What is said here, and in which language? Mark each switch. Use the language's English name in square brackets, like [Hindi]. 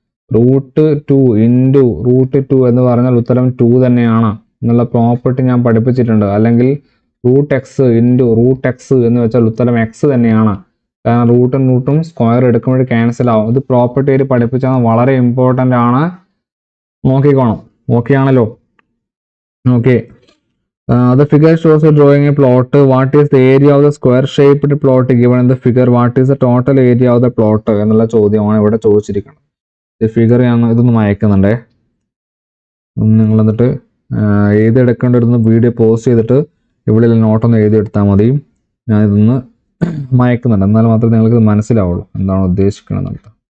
[Malayalam] √2 into √2 എന്ന് പറഞ്ഞാൽ ഉത്തരം 2 തന്നെയാണ് എന്നുള്ള പ്രോപ്പർട്ടി ഞാൻ പഠിപ്പിച്ചിട്ടുണ്ട്. അല്ലെങ്കിൽ √x ഇൻറ്റു √x എന്ന് വെച്ചാൽ ഉത്തരം x തന്നെയാണ്. കാരണം റൂട്ടും സ്ക്വയർ എടുക്കുമ്പോൾ ക്യാൻസൽ ആവും. ഇത് പ്രോപ്പർട്ടി ആയിട്ട് പഠിപ്പിച്ചാൽ വളരെ ഇമ്പോർട്ടൻ്റ് ആണ്, നോക്കിക്കോണം. ഓക്കെ ആണല്ലോ? Okay. [English] The figure shows a drawing a plot. What is the area of the square shaped plot given in the figure? What is the total area of the plot? [Malayalam] എന്നുള്ള ചോദ്യമാണ് ഇവിടെ ചോദിച്ചിരിക്കുന്നത്. ഈ figure ഞാൻ ഇതൊന്ന് അയക്കുന്നുണ്ടേ. നിങ്ങൾ എന്നിട്ട് എഴുതിയെടുക്കേണ്ടിരുന്ന വീഡിയോ പോസ്റ്റ് ചെയ്തിട്ട് ഇവിടെ നോട്ടൊന്ന് എഴുതിയെടുത്താൽ മതി. ഞാൻ ഇതൊന്ന് മയക്കുന്നുണ്ട്, എന്നാൽ മാത്രമേ നിങ്ങൾക്ക് മനസ്സിലാവുള്ളൂ എന്താണ് ഉദ്ദേശിക്കുന്നത്.